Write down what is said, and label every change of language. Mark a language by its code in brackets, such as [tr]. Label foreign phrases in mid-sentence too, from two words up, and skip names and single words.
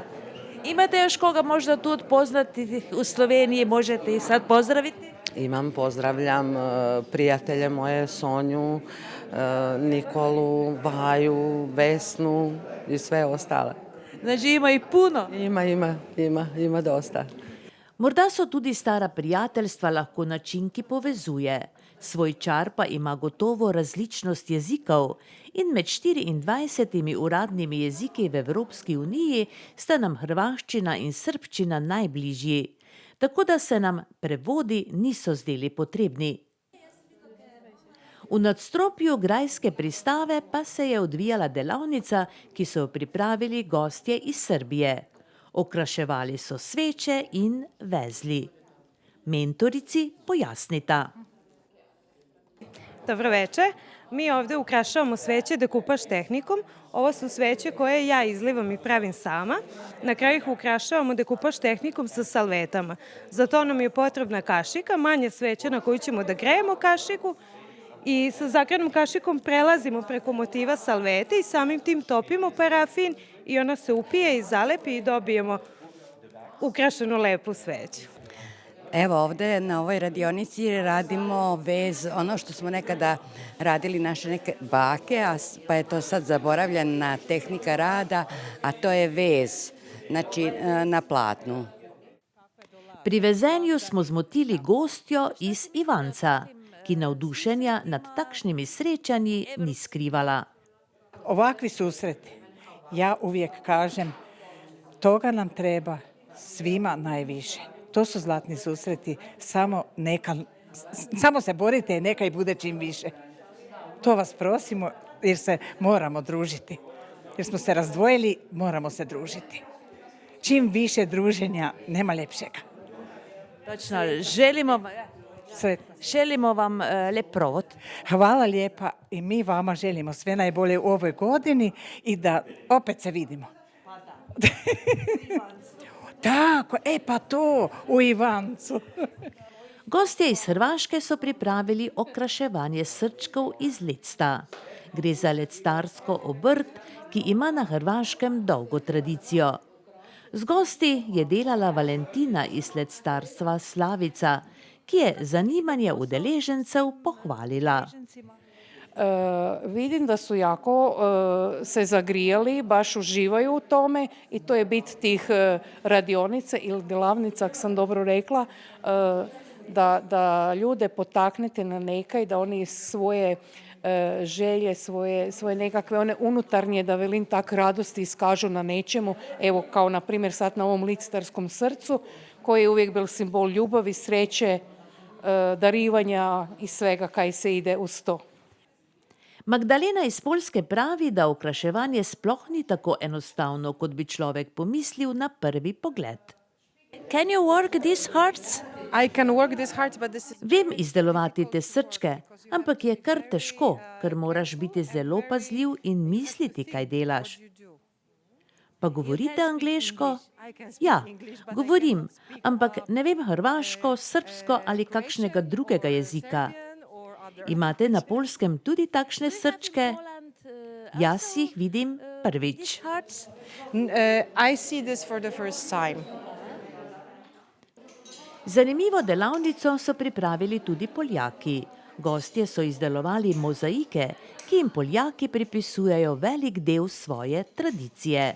[sr] Imate još koga možda tu poznati u Sloveniji, možete ih sad pozdraviti? imam, pozdravljam prijatelje moje, Sonju, Nikolu, Vaju, Vesnu i sve ostale. Znači ima ih puno? Ima dosta. [sl] Morda so tudi stara prijateljstva lahko način, ki povezuje. Svoj čar pa ima gotovo različnost jezikov in med 24 uradnimi jeziki v Evropski uniji sta nam hrvaščina in srbščina najbližji, tako da se nam prevodi niso zdeli potrebni. V nadstropju grajske pristave pa se je odvijala delavnica, ki so jo pripravili gostje iz Srbije. Okraševali so sveče in vezli. Mentorici pojasnita. [sr] Dobro večer. Mi ovdje ukrašavamo sveće dekupaž tehnikom. Ovo su sveće koje ja izlivam i pravim sama. Na kraju ih ukrašavamo dekupaž tehnikom sa salvetama. Za to nam je potrebna kašika, manje sveće na koju ćemo da grejemo kašiku i sa zagrejanom kašikom prelazimo preko motiva salvete i samim tim topimo parafin i ona se upije i zalepi i dobijemo ukrašenu lepu sveću. Evo ovdje na ovoj radionici radimo vez, ono što smo nekada radili naše neke bake, pa je to sad zaboravljena tehnika rada, a to je vez, znači na platnu. [sl] Pri vezenju smo zmotili gostjo iz Ivanca, ki navdušenja nad takšnimi srečanji ni skrivala. [hr] Ovakvi susreti, ja uvijek kažem, toga nam treba svima najviše. To su zlatni susreti, samo se borite i neka i bude čim više. To vas prosimo jer se moramo družiti. Jer smo se razdvojili, moramo se družiti. Čim više druženja, nema ljepšega. Točno, želimo vam lep provod. Hvala lijepa i mi vama želimo sve najbolje u ovoj godini i da opet se vidimo. Tako, pa to, u Ivancu. [sl] Gostje iz Hrvaške so pripravili okraševanje srčkov iz lecta. Gre za lectarsko obrt, ki ima na Hrvaškem dolgo tradicijo. Z gosti je delala Valentina iz lectarstva Slavica, ki je zanimanje udeležencev pohvalila. [hr] Vidim da su jako se zagrijali, baš uživaju u tome i to je bit tih radionica ili delavnica, ako sam dobro rekla, da ljude potaknete na nekaj, da oni svoje želje, svoje nekakve one unutarnje, da velim tak, radosti iskažu na nečemu. Evo kao na primjer sad na ovom lictarskom srcu koji je uvijek bil simbol ljubavi, sreće, darivanja i svega kaj se ide uz to. [sl] Magdalena iz Poljske pravi, da okraševanje sploh ni tako enostavno, kot bi človek pomislil na prvi pogled. [en] Can you work these hearts? I can work these hearts, but this is... [sl] Vem izdelovati te srčke, ampak je kar težko, ker moraš biti zelo pazljiv in misliti, kaj delaš. Pa govorite angleško? Ja, govorim, ampak ne vem hrvaško, srbsko ali kakšnega drugega jezika. Imate na Poljskem tudi takšne srčke? Jaz jih vidim prvič. [en] I see this for the first time. [sl] Zanimivo delavnico so pripravili tudi Poljaki. Gostje so izdelovali mozaike, ki jim Poljaki pripisujejo velik del svoje tradicije.